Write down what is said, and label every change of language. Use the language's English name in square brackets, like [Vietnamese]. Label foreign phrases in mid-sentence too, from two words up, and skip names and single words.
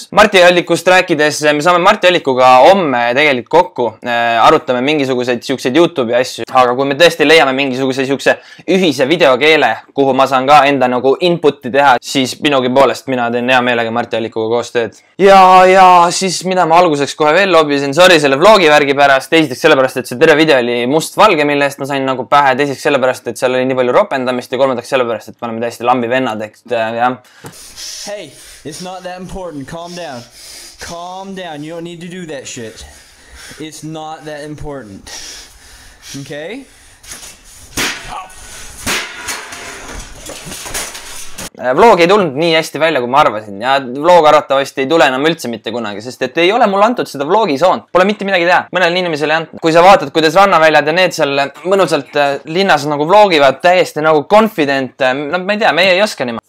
[Estonian] Marti Allikust rääkides, me saame Marti Allikuga homme tegelikult kokku, arutame mingisuguseid siukseid YouTube'i asju, aga kui me tõesti leiame mingisuguse siukse ühise videokeele, kuhu ma saan ka enda nagu input'i teha, siis minugi poolest mina teen hea meelega Marti Allikuga koostööd. Ja siis mida ma alguseks kohe veel lobisin, sorry selle vlogi värgi pärast, teiseks sellepärast, et see terve video oli must-valge, mille eest ma sain nagu pähe, teiseks sellepärast, et seal oli nii palju ropendamist ja kolmandaks sellepärast, et me oleme täiesti lambi vennad, jah. [English] Hey, it's not that important. Calm down. Calm down. You don't need to do that shit. It's not that important. Okay? [Estonian] Vlog ei tulnud nii hästi välja, kui ma arvasin ja vlog arvatavasti ei tule enam üldse mitte kunagi, sest et ei ole mulle antud seda vlogi soont. Pole mitte midagi teha. Mõnel inimesel ei antud. Kui sa vaatad, kuidas rannaväljad ja need seal mõnusalt linnas nagu vlogivad täiesti nagu confident, no ma ei tea, meie ei oska niimoodi.